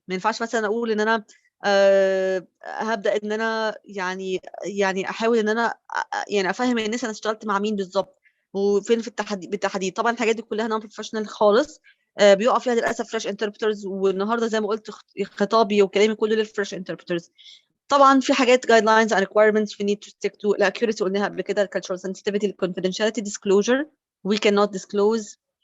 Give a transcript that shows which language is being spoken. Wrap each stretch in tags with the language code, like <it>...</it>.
<ar>ما ينفعش مثلا اقول ان انا هبدا ان انا يعني احاول ان انا يعني افهم الناس انا اشتغلت مع مين بالظبط وفين في بالتحديد. طبعا الحاجات دي كلها نون بروفيشنال خالص. بيقع فيها للاسف فريش انتربريترز، والنهارده زي ما قلت خطابي وكلامي كله للفريش انتربريترز. طبعا في حاجات</ar> <en>Guidelines and requirements we need to stick to. الاكيوريسي</en> <ar>قلناها قبل كده،</ar> <en>الكالتشرال sensitivity، الكونفيدنشاليتي، disclosure we cannot disclose</en>